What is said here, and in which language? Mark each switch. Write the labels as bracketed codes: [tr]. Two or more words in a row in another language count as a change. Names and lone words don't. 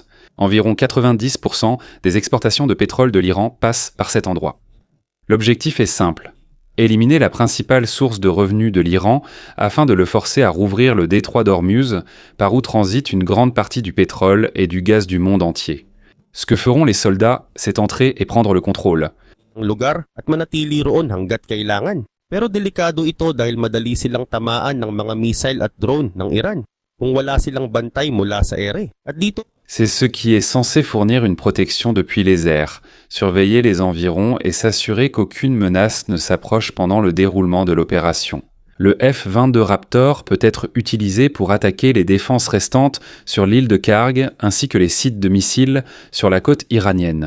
[fr] Environ 90% des exportations de pétrole de l'Iran passent par cet endroit. L'objectif est simple. Éliminer la principale source de revenus de l'Iran afin de le forcer à rouvrir le détroit d'Ormuz, par où transite une grande partie du pétrole et du gaz du monde entier. Ce que feront les soldats, c'est entrer et prendre le contrôle. [tl] lugar at manatili roon hanggat kailangan. Pero delikado ito dahil madali silang tamaan ng mga missile at drone ng Iran kung wala silang bantay mula sa ere. At dito [fr] C'est ce qui est censé fournir une protection depuis les airs, surveiller les environs et s'assurer qu'aucune menace ne s'approche pendant le déroulement de l'opération. Le F-22 Raptor peut être utilisé pour attaquer les défenses restantes sur l'île de Karg ainsi que les sites de missiles sur la côte iranienne.